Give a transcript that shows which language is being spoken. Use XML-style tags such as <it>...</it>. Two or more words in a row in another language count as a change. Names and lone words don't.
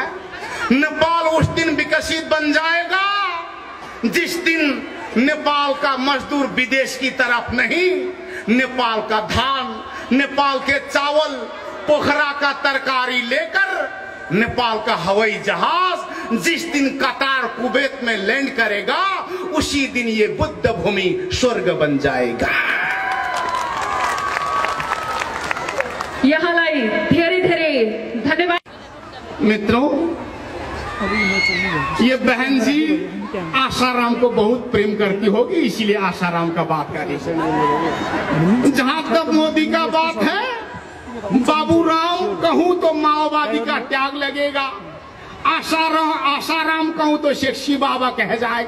<hi>नेपाल उस दिन विकसित बन जाएगा जिस दिन नेपाल का मजदूर विदेश की तरफ नहीं, नेपाल का धान, नेपाल के चावल, पोखरा का तरकारी लेकर नेपाल का हवाई जहाज जिस दिन कतार कुवैत में लैंड करेगा, उसी दिन ये बुद्ध भूमि स्वर्ग बन जाएगा।</hi> <ne>यहाँलाई धेरै धेरै धन्यवाद।</ne> <hi>मित्रों, ये बहन जी आसाराम को बहुत प्रेम करती होगी, इसीलिए आसाराम का बात करी। जहां तक मोदी का बात है, बाबूराम कहूं तो माओवादी का त्याग लगेगा, आसाराम कहूं तो शेखसी बाबा कह जाएगा।</hi>